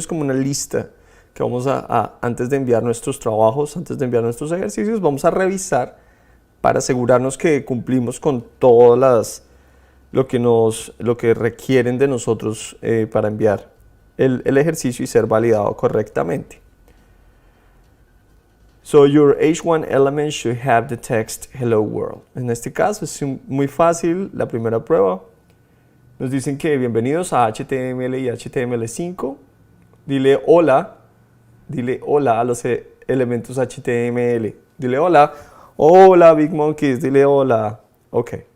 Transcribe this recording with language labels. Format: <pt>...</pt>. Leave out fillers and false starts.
<es>Es como una lista que vamos antes de enviar nuestros trabajos, antes de enviar nuestros ejercicios, vamos a revisar para asegurarnos que cumplimos con todas lo que requieren de nosotros para enviar el ejercicio y ser validado correctamente.</es> <en>So your H1 element should have the text Hello World.</en> <es>En este caso es muy fácil, la primera prueba. Nos dicen que bienvenidos a HTML y HTML5. Dile hola a los elementos HTML. Dile hola. Hola Big Monkeys, dile hola. Ok.</es>